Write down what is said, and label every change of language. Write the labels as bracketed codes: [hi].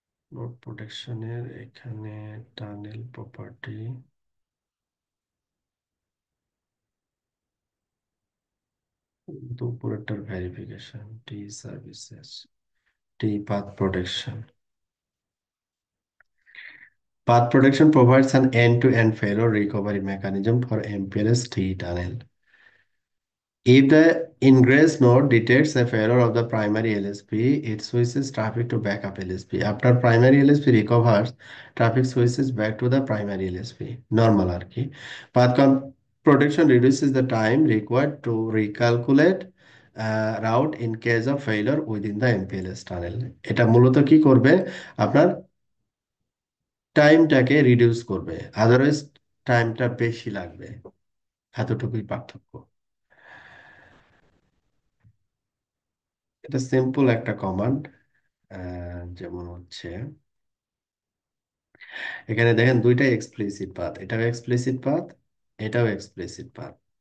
[bn] Node প্রোটেকশনের এখানে tunnel property, উপরেরটার verification, T services, T path protection. [en] Path protection provides an end-to-end failure recovery mechanism for MPLS T tunnel. If the ingress node detects a failure of the primary LSP, it switches traffic to backup LSP. After primary LSP recovers, traffic switches back to the primary LSP. [bn] Normal archi. [en] Protection reduces the time required to recalculate route in case of failure within the MPLS tunnel. [bn] এটা মূলত কি করবে, আপনার টাইমটাকে reduce করবে, otherwise টাইমটা বেশি লাগবে, এতটুকুই পার্থক্য। এটা সিম্পল একটা কমান্ড। যেমন হচ্ছে এখানে দেখেন দুইটাই এক্সপ্লিসিট পাথ, এটাও এক্সপ্লিসিট পাথ, এটাও এক্সপ্লিসিট পাথ।